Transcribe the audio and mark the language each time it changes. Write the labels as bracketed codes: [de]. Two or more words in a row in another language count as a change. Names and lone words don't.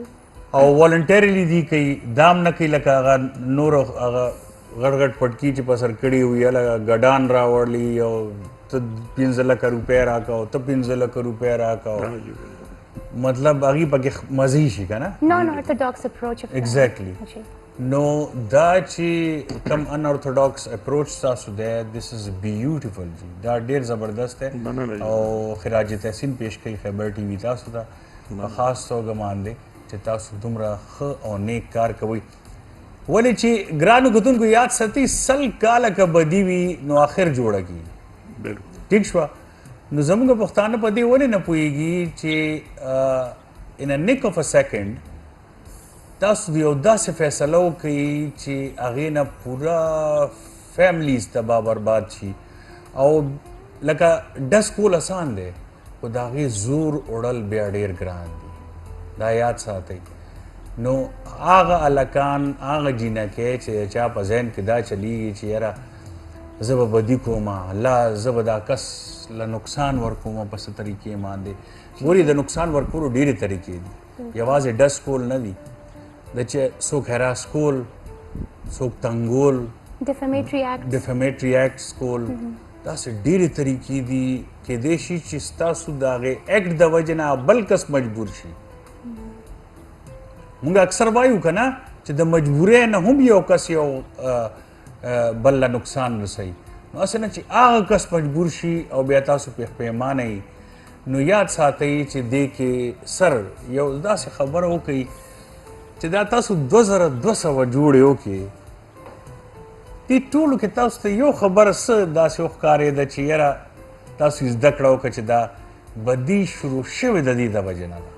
[ps] او والنټریلی دی کوي دام نه کوي لکه هغه نور هغه غټ غټ پټکي چې په سر کړي وي هلته ګډان راوړلي او ته 15 لکه روپۍ راکوه ته 15 لکه روپۍ راکوه مطلب هغې پکې مزې شي که نه [en] non orthodox approach of Exactly. [ps] جی نو دا چې کم [en] un orthodox approach [ps] تاسو دی [en] this is beautiful [ps] جی دا ډېر زبردست دی مننه جی. او خراج تحسین پیش کوي خیبر ټي وي تاسو ته په خاص توګه باندې چې تاسو دومره ښه او نیک کار کوئ ولې چې ګرانو کتونکو یاد ساتئ 100 کاله که بدي وي نو آخر جوړه کېږي بالکل ټیک شوه نو زموږ پښتانه په دې ولې نه پوهېږي چې [en] in a nick of a second [ps] تاسو یو داسې فیصله وکړئ چې هغې نه پوره فیملیز تباه برباد شي او لکه ډز کول اسان دی خو د هغې زور وړل بیا ډېر ګران دي دا یاد ساتئ نو هغه هلکان هغه جینکې چې د چا په ذهن کې دا چلیږي چې یاره زه به بدي کوم الله زه به دا کس له نقصان ورکوم په څه طریقې باندې ګورې د نقصان ورکولو ډېرې طریقې دي یوازې ډز کول نه دي د چې څوک هراس کول څوک تنګول [en] defamatory acts defamatory acts [ps] کول داسې ډېرې طریقې دي کیدای شي چې ستاسو د هغې ایکټ د وجې نه بل کس مجبور شي موږ اکثر وایو که نه چې د مجبورۍ نه هم یو کس یو بل له نقصان رسوي نو هسې نه چې هغه کس مجبور شي او بیا تاسو پیښمانه یي نو یاد ساتئ چې دې کې سر یو داسې خبره وکړئ چې دا تاسو 2200 جوړې وکړې دې ټولو کې تاسو ته یو خبره څه داسې وښکارېده چې یاره تاسو یې زده کړه وکړه چې دا بدي شروع شوې د دې د وجې نه ده